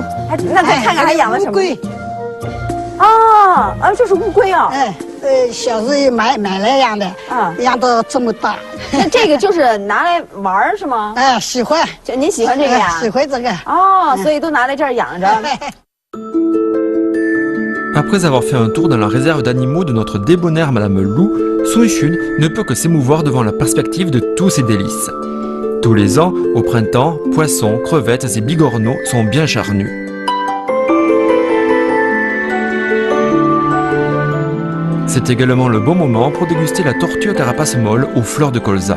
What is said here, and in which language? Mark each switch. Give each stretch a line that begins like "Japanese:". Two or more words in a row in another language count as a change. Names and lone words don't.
Chinese: 那再看看还养了什么？乌龟。这是乌龟啊。小时候买来养的，养到这么大。那这个就是拿来玩是吗？喜欢。您喜欢这个呀？喜欢这个。所以都拿来这儿养着。
French: Après avoir fait un tour dans la réserve d'animaux de notre débonnaire Madame Lou, Sun Xun ne peut que s'émouvoir devant la perspective de tous ces délices. Tous les ans, au printemps, poissons, crevettes et bigorneaux sont bien charnus. C'est également le bon moment pour déguster la tortue à carapace molle aux fleurs de colza.